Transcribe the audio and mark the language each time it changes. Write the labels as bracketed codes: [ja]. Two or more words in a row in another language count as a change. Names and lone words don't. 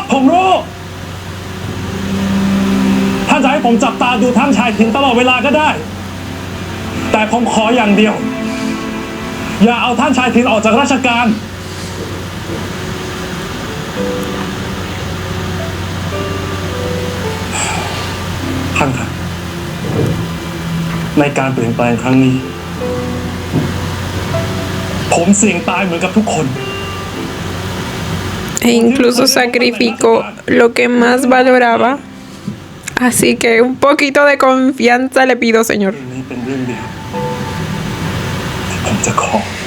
[th] ผมรู้ท่านจะให้ผมจับตาดูท่านชายธินตลอดเวลาก็ได้แต่ผมขออย่างเดียวอย่าเอาท่านชายธินออกจากราชการท่านครับในการเปลี่ยนแปลงครั้งนี้ผมเสี่ยงตายเหมือนกับทุกคน [es] E incluso sacrificó lo que más valoraba. Así que un poquito de confianza le pido, señor. [th] นี่เป็นเรื่องเดียวที่ผมจะขอ